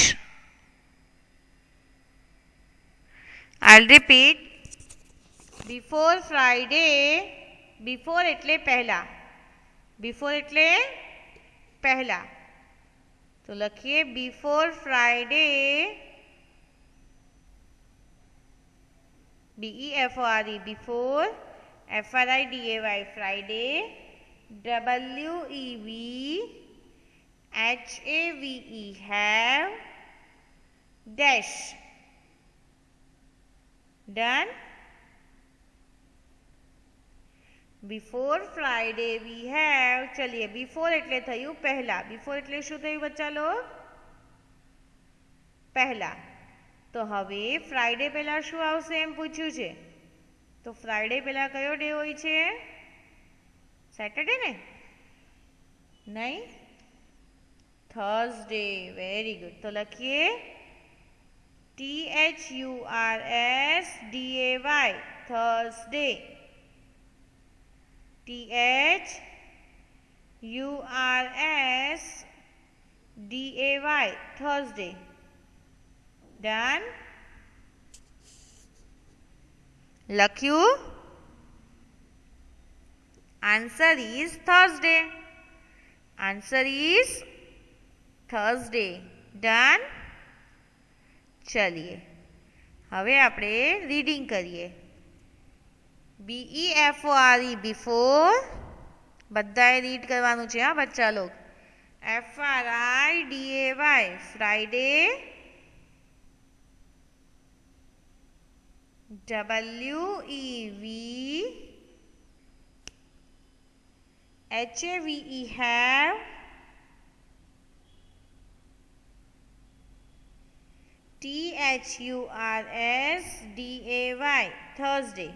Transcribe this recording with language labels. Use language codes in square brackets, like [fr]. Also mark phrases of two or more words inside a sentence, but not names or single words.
[en] I'll repeat. Before Friday, [gu] before એટલે પહેલા, before એટલે પહેલા. તો લખીએ [en] before Friday, BEFORE, before, FRIDAY, Friday, WEV, HAVE, have, dash. Done? Before Friday we have, चलिए before [gu] એટલે થયું પહેલા. before એટલે શું થયું [hi] बच्चा लोग? [gu] પહેલા. તો હવે ફ્રાઈડે પહેલા શું આવશે એમ પૂછ્યું છે. તો ફ્રાઈડે પહેલા કયો ડે હોય છે? સેટરડે ને? નહીં, થર્સડે. [en] very good. [gu] તો લખીએ THURSDAY, થર્સડે. [en] THURSDAY, Thursday. [gu] Done? લખ્યું? [en] Answer is Thursday. Answer is Thursday. Done? [gu] ચલીએ હવે આપણે રીડિંગ કરીએ. [en] BEFORE, before, [gu] બધાએ રીડ કરવાનું છે હા [hi] बच्चा लोग. [en] FRIDAY, Friday, WEV, HAVE, have, THURSDAY, Thursday.